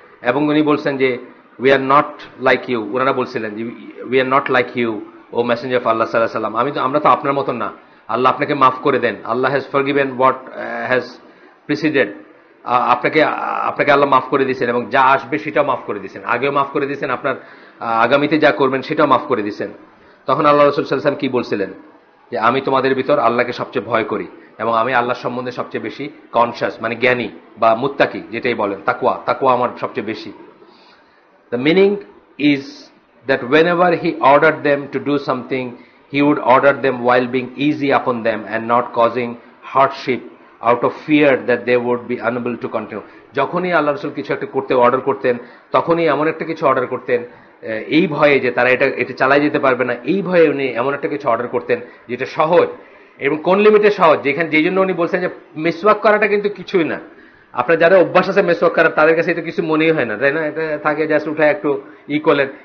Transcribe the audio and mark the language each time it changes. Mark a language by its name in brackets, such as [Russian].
[Bangla] এবং উনি বলছেন যে [English] we are not like you, [Bangla] ওনারা বলছিলেন যে [English] we are not like you O messenger of Allah [Bangla] সাল্লাল্লাহু আলাইহি ওয়াসাল্লাম, আমরা তো আপনার মতন না, আল্লাহ আপনাকে মাফ করে দেন, আল্লাহ [English] has forgiven what has preceded, [Bangla] আপনাকে আল্লাহ মাফ করে দিয়েছেন এবং যা আসবে সেটাও মাফ করে দিয়েছেন, আগেও মাফ করে দিয়েছেন, আপনার আগামীতে যা করবেন সেটাও মাফ করে দিয়েছেন। তখন আল্লাহ রাসূল সাল্লাল্লাহু আলাইহি ওয়াসাল্লাম কি বলছিলেন, যে আমি তোমাদের ভিতর আল্লাহকে সবচেয়ে ভয় করি এবং আমি আল্লাহ সম্বন্ধে সবচেয়ে বেশি কনশাস, মানে জ্ঞানী বা মুত্তাকি যেটাই বলেন, তাকওয়া আমার সবচেয়ে বেশি। [English] The meaning is that whenever he ordered them to do something, he would order them while being easy upon them and not causing hardship out of fear that they would be unable to continue. [Bangla] যখনই আল্লাহ রাসূল কিছু একটা করতে order করতেন, তখনই এমন একটা কিছু অর্ডার করতেন এই ভয়ে যে তারা এটা চালাই যেতে পারবে না, এই ভয়ে উনি এমন একটা কিছু অর্ডার করতেন যেটা সহজ এবং কোন লিমিটে সহজ, যেই জন্য উনি বলছেন যে মিসওয়াক করাটা কিন্তু কিছুই না। আপনার যারা অভ্যাস আছে মেসওয়াক করার, তাদের কাছে এটা কিছু মনেই হয় না, তাই না? এটা থাকে জাস্ট উঠায় একটু করলেন।